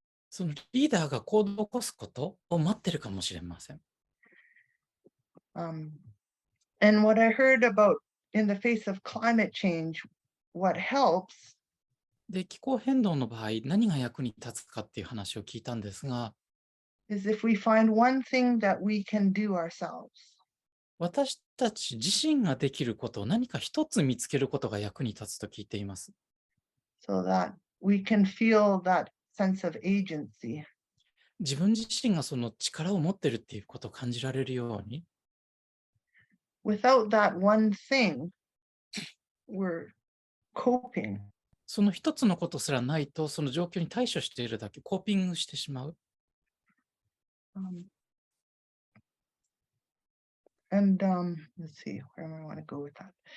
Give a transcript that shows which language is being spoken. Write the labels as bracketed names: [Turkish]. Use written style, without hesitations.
[Japanese] そのリーダーが行動を起こすことを待ってるかもしれません。 [English] And what I heard about in the face of climate change, what helps [Japanese] で、気候変動の場合、何が役に立つかっていう話を聞いたんですが、 [English] is if we find one thing that we can do ourselves. [Japanese] 私たち自身ができることを何か一つ見つけることが役に立つと聞いています。 [English] so that we can feel that sense of agency. [Japanese] 自分自身がその力を持ってるっていうことを感じられるように、 [English] Without that one thing, we're coping. [Japanese] その一つのことすらないと、その状況に対処しているだけ、コーピングしてしまう。 [English] Let's see, where am I want to go with that?